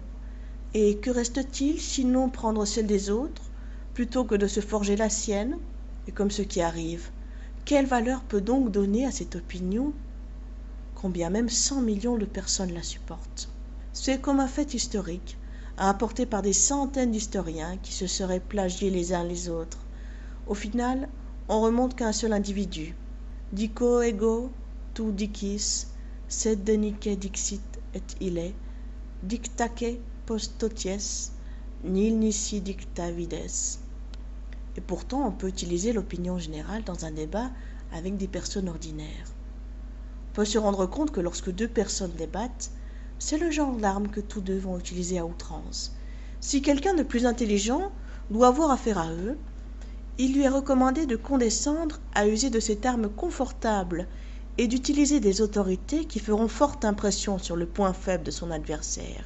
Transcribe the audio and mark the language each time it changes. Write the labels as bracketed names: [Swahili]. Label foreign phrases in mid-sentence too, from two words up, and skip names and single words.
[French] Et que reste-t-il sinon prendre celle des autres, plutôt que de se forger la sienne, et comme ce qui arrive, quelle valeur peut donc donner à cette opinion, combien même 100 millions de personnes la supportent? C'est comme un fait historique, rapporté par des centaines d'historiens qui se seraient plagiés les uns les autres. Au final, on remonte qu'à un seul individu. [Latin] Dico ego tu dicis, sed denique dixit et ille, dictaque postoties, nil nisi dicta vides. [French] Et pourtant, on peut utiliser l'opinion générale dans un débat avec des personnes ordinaires. On peut se rendre compte que lorsque deux personnes débattent, c'est le genre d'arme que tous deux vont utiliser à outrance. Si quelqu'un de plus intelligent doit avoir affaire à eux, il lui est recommandé de condescendre à user de cette arme confortable et d'utiliser des autorités qui feront forte impression sur le point faible de son adversaire.